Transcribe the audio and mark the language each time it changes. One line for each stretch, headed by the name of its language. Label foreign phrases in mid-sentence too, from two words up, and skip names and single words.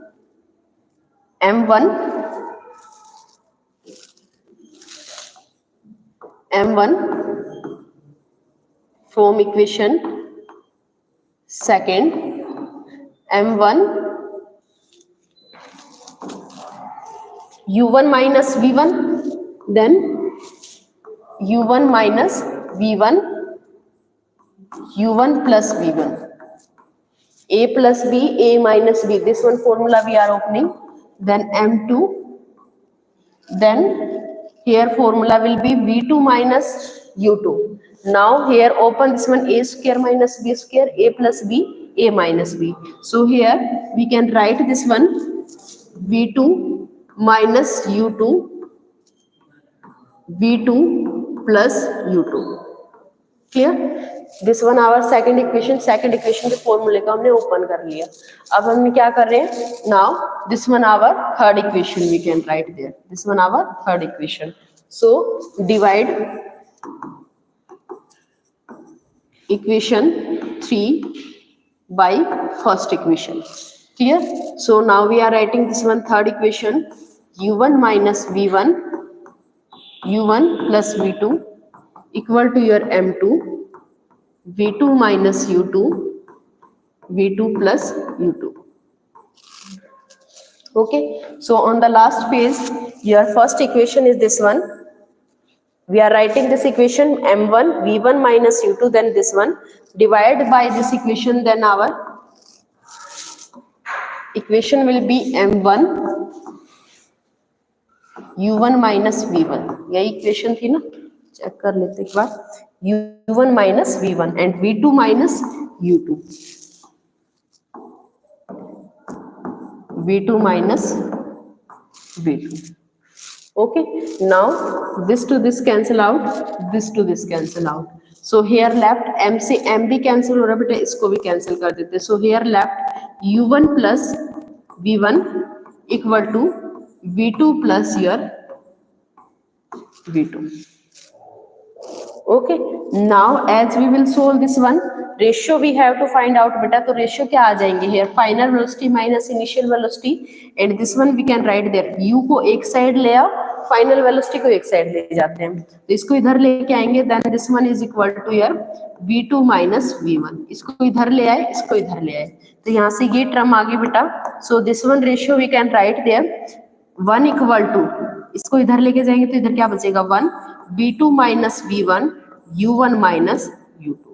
English: m1 from equation second m1 u1 minus v1, then u1 minus v1 u1 plus v1, a plus b, a minus b, this one formula we are opening. Then m2, then here formula will be v2 minus u2. Now here open this one a square minus b square, a plus b, a minus b. So here we can write this one v2 minus u2, v2 plus u2. Clear? This one our second equation. Second equation
Hindi: के फॉर्मूले को हमने ओपन कर लिया. अब हम क्या कर रहे हैं,
English: now this one our third equation we can write there. This one our third equation. So divide equation 3 by first equation. Clear? So now we are writing this one third equation, u1 minus v1 u1 plus v2 equal to your m2 v2 minus u2 v2 plus u2. Okay, so on the last page your first equation is this one. We are writing this equation m1 v1 minus u2, then this one divide by this equation, then our equation will be m1 u1 माइनस v1,
Hindi: यही इक्वेशन थी ना, चेक कर लेते एक बार,
English: u1 minus v1 and v2 minus u2, v2 minus v2. Okay, now this to this cancel out, this to this cancel out. So here left
Hindi: m से m भी cancel हो रहा है बेटा, इसको भी cancel कर देते.
English: So here left u1 plus v1 equal to v2 plus your v2. Okay, now as we will solve this one, ratio we have to find out बेटा.
Hindi: तो ratio क्या आ जाएंगे
English: here, final velocity minus initial velocity, and this one we can write there,
Hindi: u को एक साइड ले आओ,
English: final velocity
Hindi: को एक साइड ले जाते हैं, तो इसको इधर लेके आएंगे,
English: then this one is equal to your v2 minus v1,
Hindi: इसको इधर ले आए, इसको इधर ले आए, तो यहाँ से ये टर्म आ गई बेटा.
English: so this one ratio we can write there 1 equal to,
Hindi: इसको इधर लेके जाएंगे तो इधर क्या बचेगा
English: 1, v2 minus v1 u1 minus u2.